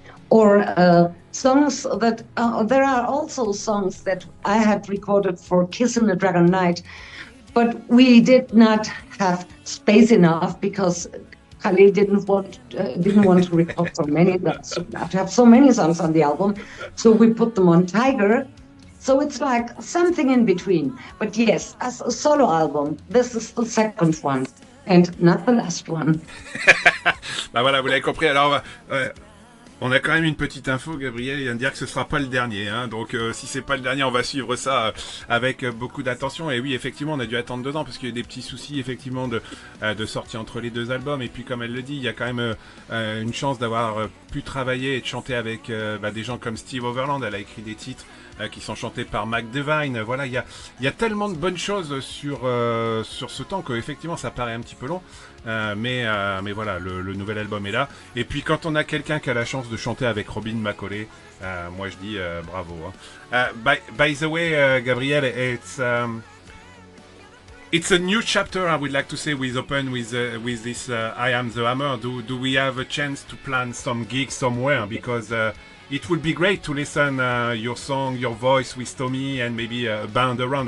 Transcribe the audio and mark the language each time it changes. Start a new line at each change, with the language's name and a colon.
English: Or songs that, there are also songs that I had recorded for Kiss in the Dragon Night, but we did not have space enough because Khalil didn't want to record so many, to have so many songs on the album, so we put them on Tiger. So it's like something in between. But yes, as a solo album, this is the second one. And not the last one.
French: Voilà, vous l'avez compris. Alors, on a quand même une petite info. Gabrielle vient de dire que ce sera pas le dernier. Hein. Donc, si c'est pas le dernier, on va suivre ça avec beaucoup d'attention. Et oui, effectivement, on a dû attendre 2 ans parce qu'il y a des petits soucis, effectivement, de sortie entre les 2 albums. Et puis, comme elle le dit, il y a quand même une chance d'avoir pu travailler et de chanter avec des gens comme Steve Overland. Elle a écrit des titres qui sont chantés par Mac Devine. Voilà, il y a tellement de bonnes choses sur ce temps que effectivement ça paraît un petit peu long. Mais voilà, le nouvel album est là. Et puis quand on a quelqu'un qui a la chance de chanter avec Robin McCauley, moi je dis bravo. Hein.
English: By the way, Gabrielle, it's a new chapter, I would like to say, with this I Am the Hammer. Do we have a chance to plan some gigs somewhere? Because it would be great to listen your song, your voice with Tommy and maybe a band around.